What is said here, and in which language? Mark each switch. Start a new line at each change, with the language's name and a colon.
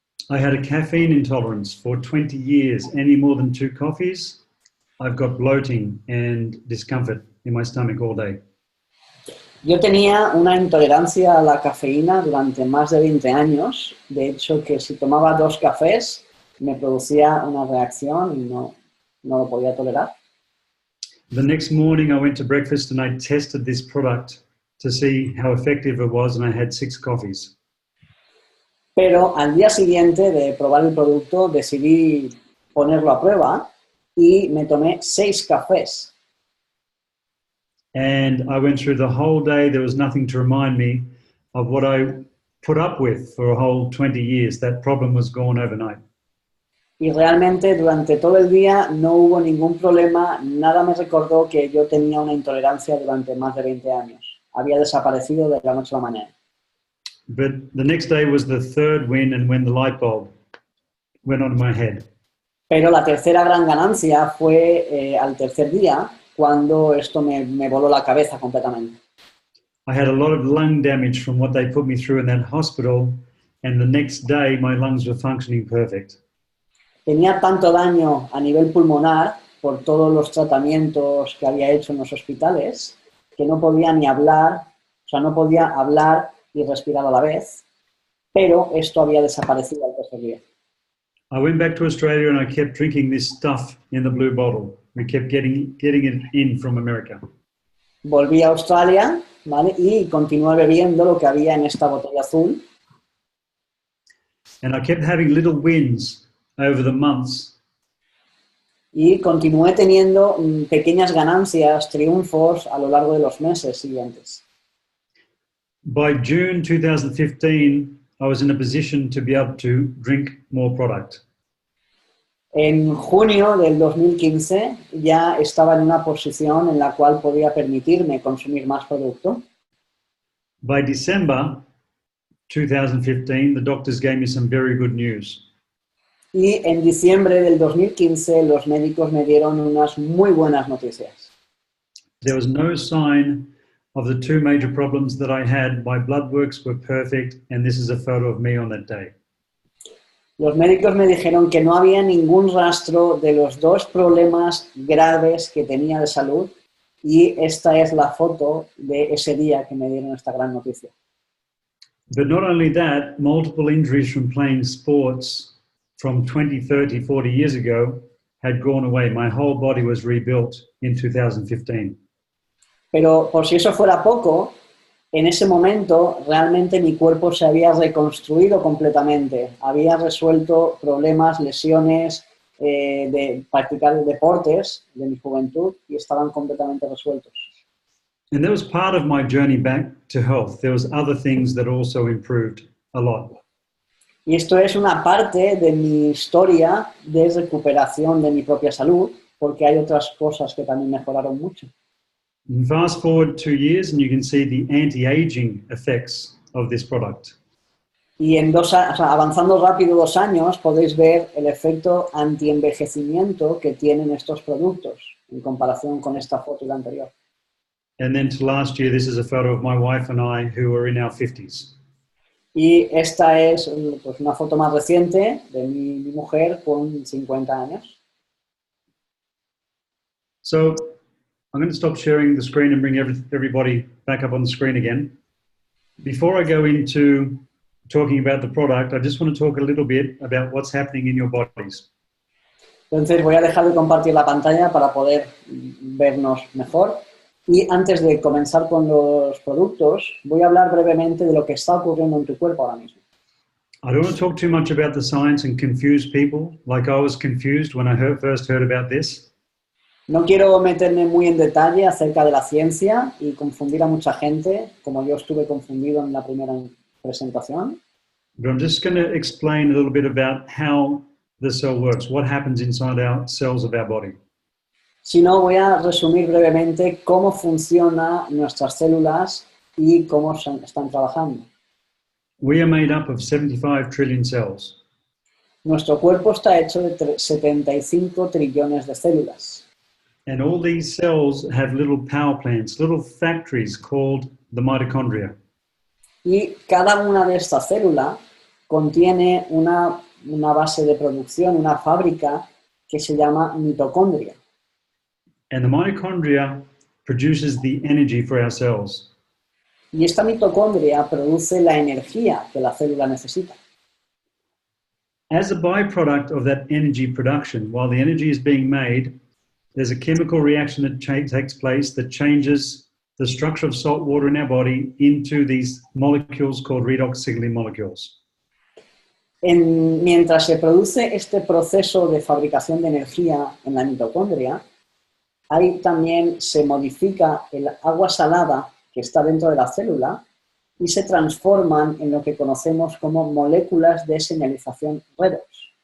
English: I had a caffeine intolerance for 20 years. Any more than 2 coffees, I've got bloating and discomfort in my stomach all day.
Spanish: Yo tenía una intolerancia a la cafeína durante más de 20 años. De hecho, que si tomaba 2 cafés me producía una reacción y no lo podía tolerar.
English: The next morning I went to breakfast and I tested this product to see how effective it was, and I had 6 coffees.
Spanish: Pero al día siguiente de probar el producto decidí ponerlo a prueba y me tomé 6 cafés.
English: And I went through the whole day. There was nothing to remind me of what I put up with for a whole 20 years. That problem was gone overnight.
Spanish: Y realmente durante todo el día no hubo ningún problema, nada me recordó que yo tenía una intolerancia durante más de 20 años. Había desaparecido de la noche a la mañana.
English: But the next day was the third win, and when the light bulb went on in my head.
Spanish: Pero la tercera gran ganancia fue al tercer día, cuando esto me voló la cabeza completamente.
English: I had a lot of lung damage from what they put me through in that hospital, and the next day my lungs were functioning perfect.
Spanish: Tenía tanto daño a nivel pulmonar por todos los tratamientos que había hecho en los hospitales que no podía ni hablar, o sea, no podía hablar y respirar a la vez, pero esto había desaparecido al tercer día.
English: I went back to Australia and I kept drinking this stuff in the blue bottle. We kept getting it in from America.
Spanish: Volví a Australia, ¿vale? Y continué bebiendo lo que había en esta botella azul.
English: And I kept having little wins over the months.
Spanish: Y continué teniendo pequeñas ganancias, triunfos a lo largo de los meses siguientes.
English: By June 2015, I was in a position to be able to drink more product.
Spanish: En junio del 2015 ya estaba en una posición en la cual podía permitirme consumir más producto.
English: By December 2015, the doctors gave me some very good news.
Spanish: Y en diciembre del 2015 los médicos me dieron unas muy buenas noticias.
English: There was no sign of the 2 major problems that I had. My blood works were perfect, and this is a photo of me on that day.
Spanish: Los médicos me dijeron que no había ningún rastro de los 2 problemas graves que tenía de salud, y esta es la foto de ese día que me dieron esta gran noticia.
English: But not only that, multiple injuries from playing sports from 20, 30, 40 years ago had gone away. My whole body was rebuilt in 2015.
Spanish: Pero por si eso fuera poco, en ese momento realmente mi cuerpo se había reconstruido completamente. Había resuelto problemas, lesiones de practicar deportes de mi juventud y estaban completamente resueltos.
English: And that was part of my journey back to health. There was other things that also improved a lot.
Spanish: Y esto es una parte de mi historia de recuperación de mi propia salud, porque hay otras cosas que también mejoraron mucho.
English: And fast forward 2 years and you can see the anti-aging effects of this product.
Spanish: Y en avanzando rápido 2 años podéis ver el efecto anti-envejecimiento que tienen estos productos en comparación con esta foto y la anterior.
English: And then to last year, this is a photo of my wife and I who are in our 50s.
Spanish: Y esta es pues, una foto más reciente de mi mujer con 50 años.
English: So I'm going to stop sharing the screen and bring everybody back up on the screen again. Before I go into talking about the product, I just want to talk a little bit about what's happening in your bodies.
Spanish: Entonces voy a dejar de compartir la pantalla para poder vernos mejor. Y antes de comenzar con los productos, voy a hablar brevemente de lo que está ocurriendo en tu cuerpo ahora mismo.
English: I don't want to talk too much about the science and confuse people like I was confused when I first heard about this.
Spanish: No quiero meterme muy en detalle acerca de la ciencia y confundir a mucha gente, como yo estuve confundido en la primera presentación.
English: But I'm just going to explain a little bit about how the cell works, what happens inside our cells of our body.
Spanish: Si no, voy a resumir brevemente cómo funcionan nuestras células y cómo están trabajando.
English: We are made up of 75 trillion cells.
Spanish: Nuestro cuerpo está hecho de 75 trillones de células.
English: And all these cells have little power plants, little factories called the mitochondria.
Spanish: Y cada una de estas células contiene una base de producción, una fábrica que se llama mitocondria.
English: And the mitochondria produces the energy for our cells.
Spanish: Y esta mitocondria produce la energía que la célula necesita.
English: As a byproduct of that energy production, while the energy is being made, there's a chemical reaction that takes place that changes the structure of salt water in our body into these molecules called redox signaling molecules.
Spanish: Mientras se produce este proceso de fabricación de energía en la mitocondria, ahí también se modifica el agua salada que está dentro de la célula y se transforman en lo que conocemos como moléculas de señalización redox.